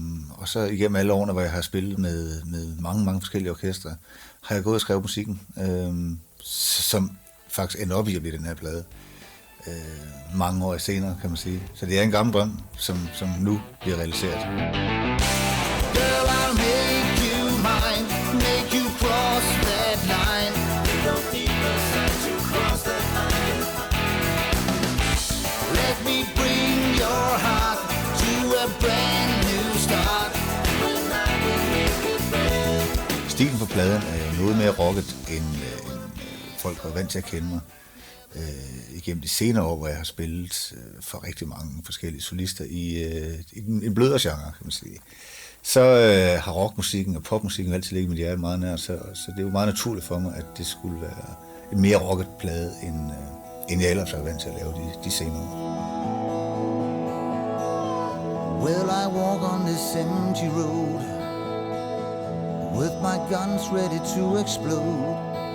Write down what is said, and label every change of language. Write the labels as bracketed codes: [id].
[da] Og så igennem alle årene, hvor jeg har spillet med mange forskellige orkestre, har jeg gået og skrevet musikken, som faktisk ender op i at blive den her plade. Mange år senere, kan man sige. Så det er en gammel drøm, som nu bliver realiseret. [en] Girl, I'll make you mine, make you cross that line. Don't need to cross that line. Let me bring your heart to a brand new start. [da] Stilen på pladen er noget mere rocket, end folk er vant til at kende mig. Igennem de senere år, hvor jeg har spillet for rigtig mange forskellige solister i en blødere genre, kan man sige. Så har rockmusikken og popmusikken altid ligget mit hjerte meget nær, så det er jo meget naturligt for mig, at det skulle være en mere rocket plade, end jeg ellers har vant til at lave de senere år. [en] Will I walk on this empty road with my guns ready to explode?